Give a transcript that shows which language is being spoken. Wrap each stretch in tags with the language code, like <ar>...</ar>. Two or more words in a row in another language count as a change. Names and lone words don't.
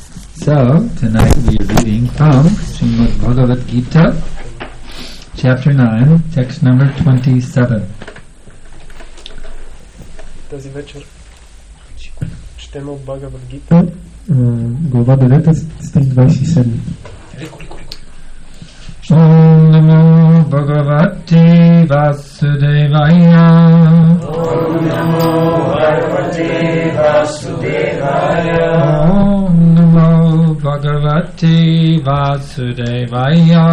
<en>So, tonight we are reading from Srimad Bhagavad Gita, chapter 9, text number 27.</en> <bg>Тази вечер четем от Бхагавад Гита, глава 9, стих 27.</bg> <sa>Om Namo Bhagavate Vasudevaya. Om Namo Bhagavate Vasudevaya. Om Namo Bhagavate Vasudevaya.</sa>